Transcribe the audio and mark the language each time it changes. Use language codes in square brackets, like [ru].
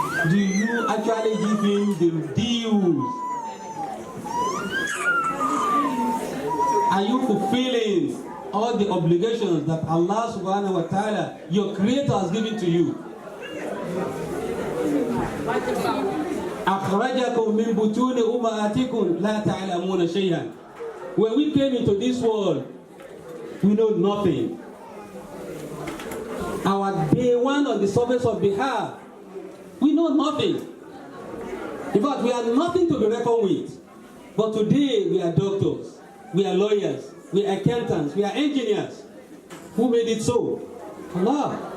[en] Do you actually give him the dues? Are you fulfilling all the obligations that Allah subhanahu wa ta'ala, your Creator, has given to you? [ar] أخرجكم من بطون أمهاتكم لا تعلمون شيئا. [en] When we came into this world, we know nothing. Our day one on the surface of the earth, we know nothing. In fact, we are nothing to be reckoned with. But today, we are doctors, we are lawyers, we are accountants, we are engineers. Who made it so? Allah.